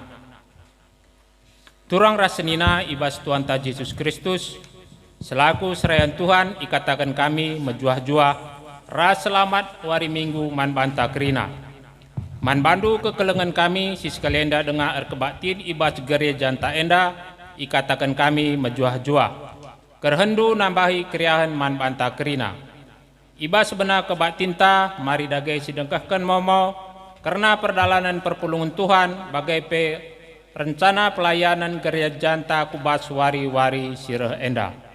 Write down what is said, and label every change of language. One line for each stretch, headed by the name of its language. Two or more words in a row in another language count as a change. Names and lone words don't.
Batak Karo: Turang rasenina ibas Tuhan ta Yesus Kristus, selaku serayan Tuhan ikatakan kami menjuah-juah ras selamat wari minggu man banta kerina. Man bandu kekelengan kami si sekalian dah dengar erkebaktin ibas gereja janta enda ikatakan kami menjuah-juah. Kerhendu nambahi kriahan man banta kerina. Ibas benar kebaktin ta mari dagai sidengkahkan momo karena perdalanan perpulungan Tuhan bagai pe rencana pelayanan gereja janta kubas wari-wari sirah enda.